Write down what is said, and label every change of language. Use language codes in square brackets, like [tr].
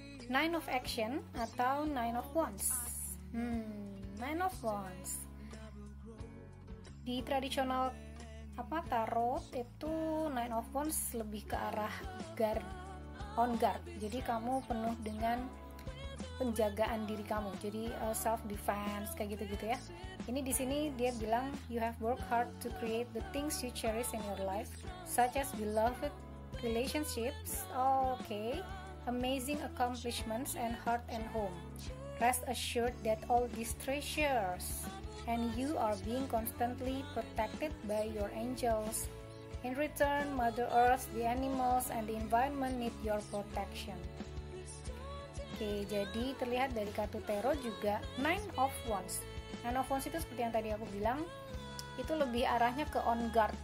[id] Nine of Action atau Nine of Wands. Nine of Wands. Di tradisional tarot itu Nine of Wands lebih ke arah [en] on guard. [id] Jadi kamu penuh dengan penjagaan diri kamu. Jadi self defense kayak gitu-gitu ya. Ini di sini dia bilang [en] you have worked hard to create the things you cherish in your life, such as beloved relationships, amazing accomplishments, and heart and home. Rest assured that all these treasures and you are being constantly protected by your angels. In return, Mother Earth, the animals, and the environment need your protection. [id] Oke, jadi terlihat dari kartu tarot juga Nine of Wands. Nine of Wands itu seperti yang tadi aku bilang, itu lebih arahnya ke [en] on guard.